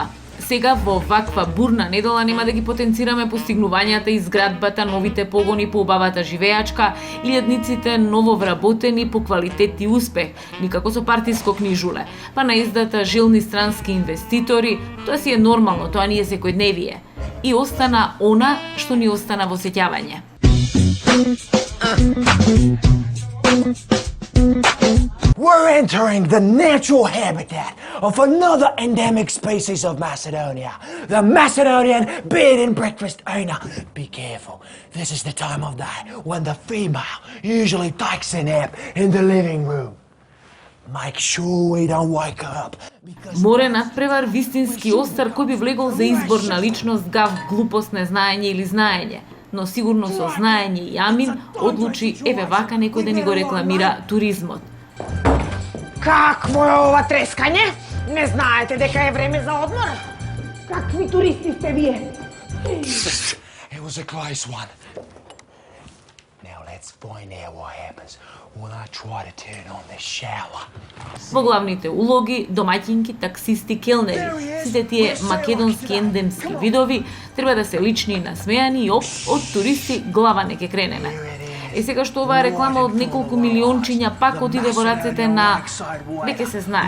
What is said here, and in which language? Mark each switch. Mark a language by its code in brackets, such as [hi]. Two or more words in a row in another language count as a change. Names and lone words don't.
[mk] Сега во ваква бурна недела нема да ги потенцираме постигнувањата, изградбата, новите погони по убавата живеачка, илјадниците нововработени по квалитет и успех, никако со партиско книжуле, па наездата жилни странски инвеститори, тоа си е нормално, тоа ни е секојдневие. И остана она што ни остана во сеќавање. [en] We're entering the natural habitat of another endemic species of Macedonia, the Macedonian bed and breakfast owner. Be careful, this is the time of day when the female usually takes a nap in the living room. Make sure we don't wake her up. [mk] Море надпревар вистински остар кој би влегол за избор на личност, гав, глупост, незнаење или знаење. Но сигурно со знаење и амин одлучи еве вака некој да ни го рекламира туризмот. Какво е ова трескање? Не знаете дека е време за одмор? Какви туристи сте вие? [en] It was a close one. Now let's find out what happens when I try to turn on the shower. [mk] Во главните улоги домаќинки, таксисти, келнери, сите тие македонски ендемски видови треба да се лични и насмејани и од туристи глава не ке кренеме. Сега што оваа реклама од неколку милиончиња пак отиде во рацете на веќе се знае.